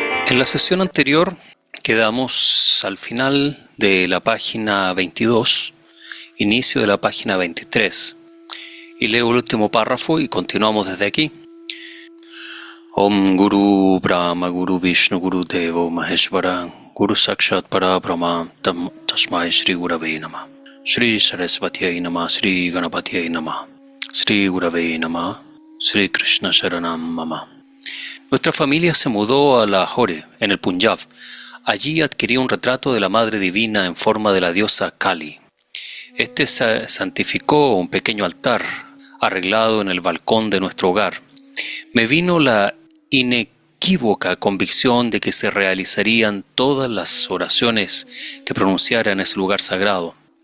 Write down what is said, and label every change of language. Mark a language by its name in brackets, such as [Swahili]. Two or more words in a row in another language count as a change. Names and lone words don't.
[Spanish] En la sesión anterior quedamos al final de la página 22, inicio de la página 23, y leo el último párrafo y continuamos desde aquí. [Sanskrit] Om Guru Brahma Guru Vishnu Guru Devo Maheshvara Guru Sakshat Parabrahma Tasmai Shri Gurave Namah Shri Saraswatyai Namah Shri Ganapatyai Namah Shri Gurave Namah Shri Krishna Sharanam Mama. [Spanish] Nuestra familia se mudó a Lahore, en el Punjab. Allí adquirí un retrato de la Madre Divina en forma de la diosa Kali. Este santificó un pequeño altar arreglado en el balcón de nuestro hogar. Me vino la inequívoca convicción de que se realizarían todas las oraciones que pronunciara en ese lugar sagrado.